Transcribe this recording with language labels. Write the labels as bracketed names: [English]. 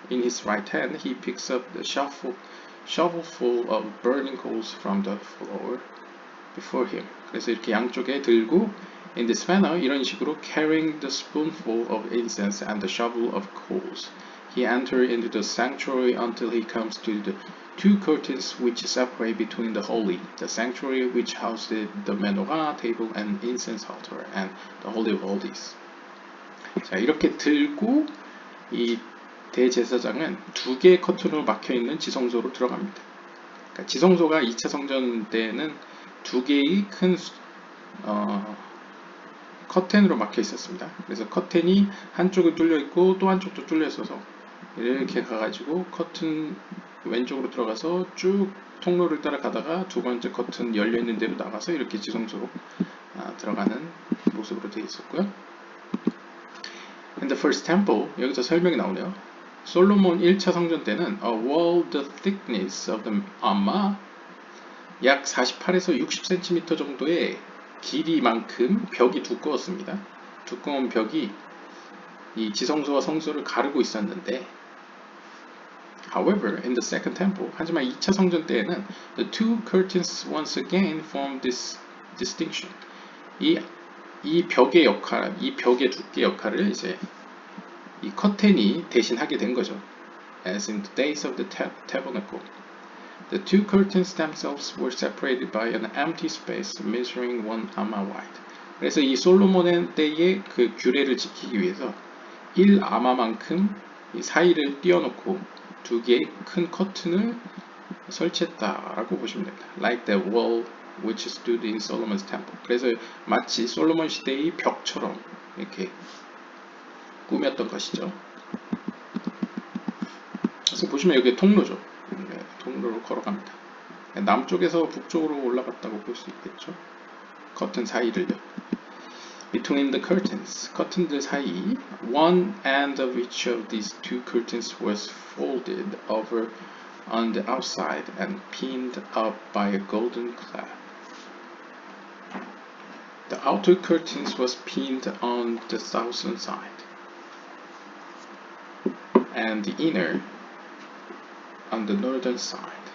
[English] In his right hand, he picks up the shovelful of burning coals from the floor before him. [Korean] 그래서 이렇게 양쪽에 들고 [English] in this manner, [Korean] 이런 식으로 [English] carrying the spoonful of incense and the shovel of coals, he enters into the sanctuary until he comes to the two curtains which separate between the holy, the sanctuary which housed the menorah table and incense altar, and the holy of holies. [Korean] 자, 이렇게 들고 이 대제사장은 두 개의 커튼으로 막혀있는 지성소로 들어갑니다. 그러니까 지성소가 2차 성전 때는 두 개의 큰 커튼으로 막혀 있었습니다. 그래서 커튼이 한쪽은 뚫려 있고 또 한쪽도 뚫려 있어서 이렇게 가가지고 커튼 왼쪽으로 들어가서 쭉 통로를 따라가다가 두 번째 커튼 열려 있는 데로 나가서 이렇게 지성소로 들어가는 모습으로 되어 있었고요. [English] In the first temple, [Korean] 여기서 설명이 나오네요. 솔로몬 1차 성전 때는 [English] a wall the thickness of the amma, [Korean] 약 48에서 60cm 정도의 길이만큼 벽이 두꺼웠습니다. 두꺼운 벽이 이 지성소와 성소를 가르고 있었는데, [English] however, in the second temple, [Korean] 하지만 2차 성전 때에는 [English] the two curtains once again form this distinction. [Korean] 이 벽의 역할, 이 벽의 두께 역할을 이제 이 커튼이 대신하게 된 거죠. [English] As in the days of the tabernacle, the two curtains themselves were separated by an empty space measuring 1 amma wide. [Korean] 그래서 이 솔로몬의 때의 그 규례를 지키기 위해서 1아마만큼 이 사이를 띄워놓고 두 개의 큰 커튼을 설치했다라고 보시면 됩니다. [English] Like the wall which stood in Solomon's temple. [Korean] 그래서 마치 솔로몬 시대의 벽처럼 이렇게 꾸몄던 것이죠. 그래서 보시면 여기 통로죠. 네, 통로로 걸어갑니다. 남쪽에서 북쪽으로 올라갔다고 볼 수 있겠죠. 커튼 사이를요. [English] Between the curtains, [Korean] 커튼들 사이, [English] one end of each of these two curtains was folded over on the outside and pinned up by a golden clasp. The outer curtains was pinned on the southern side, and the inner on the northern side.